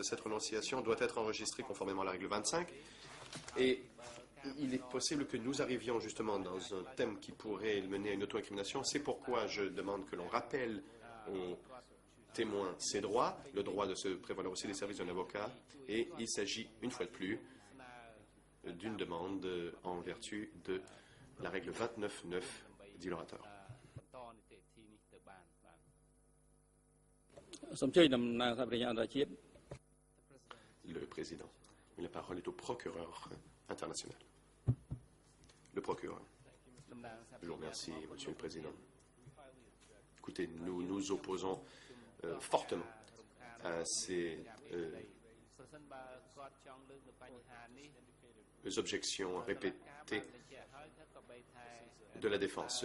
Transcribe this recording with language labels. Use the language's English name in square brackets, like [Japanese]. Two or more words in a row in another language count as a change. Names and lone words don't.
[French] Cette renonciation doit être enregistrée conformément à la règle 25. Et il est possible que nous arrivions justement dans un thème qui pourrait mener à une auto-incrimination. C'est pourquoi je demande que l'on rappelle aux témoins ses droits, le droit de se prévaloir aussi des services d'un avocat. Et il s'agit, une fois de plus, d'une demande en vertu de la règle 29.9, dit l'orateur. [Khmer] សូមអញ្ជើញតំណាងសហប្រញ្ញាអន្តរជាតិ [French] Le président. La parole est au procureur international. Le procureur. Je vous remercie, Monsieur le Président. Écoutez, nous nous opposons fortement à ces objections répétées de la défense.